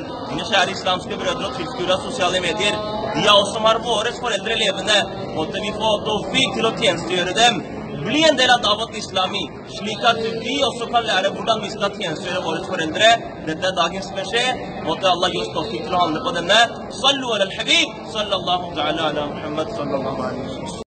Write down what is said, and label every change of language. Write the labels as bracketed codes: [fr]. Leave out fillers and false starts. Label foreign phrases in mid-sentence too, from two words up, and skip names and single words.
[no] Mine kjære islamske brødre og tilskuere av sosiale medier, de av oss som har våre foreldre levende, måtte vi få tawfiq til å tjenestegjøre dem. Bli en del av Dawat Islami, slik at vi også kan lære hvordan vi skal tjenestegjøre våre foreldre. Dette er dagens beskjed. Måtte Allah gi oss tawfiq til å handle på denne. [ar] صلوا على الحبيب صلى الله تعالى على محمد صلى الله عليه وسلم.